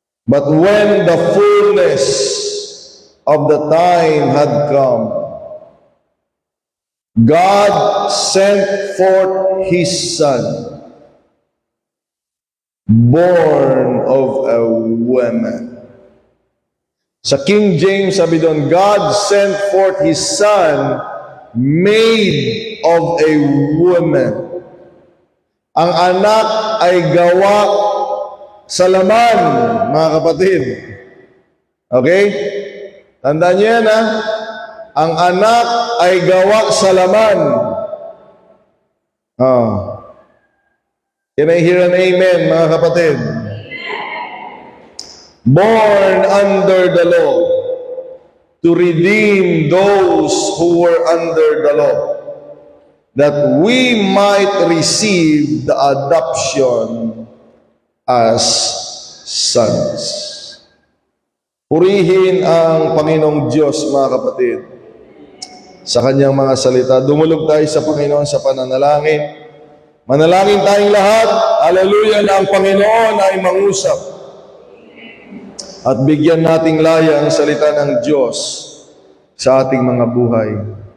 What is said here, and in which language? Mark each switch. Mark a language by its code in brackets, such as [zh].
[en] But when the fullness of the time had come, God sent forth His Son, born of a woman. [tl] Sa King James, sabi doon, [en] God sent forth His Son, made of a woman. [tl] Ang anak ay gawa sa laman, mga kapatid. Okay? Tandaan niyo yan, ha? Ang anak ay gawa sa laman. [en] Can I hear an amen, [tl] mga kapatid? [en] born under the law, to redeem those who were under the law, that we might receive the adoption as sons. [tl] Purihin ang Panginoong Diyos, mga kapatid, sa kanyang mga salita. Dumulog tayo sa Panginoon sa pananalangin. Manalangin tayong lahat. Hallelujah, na ang Panginoon ay mangusap at bigyan nating laya ang salita ng Diyos sa ating mga buhay.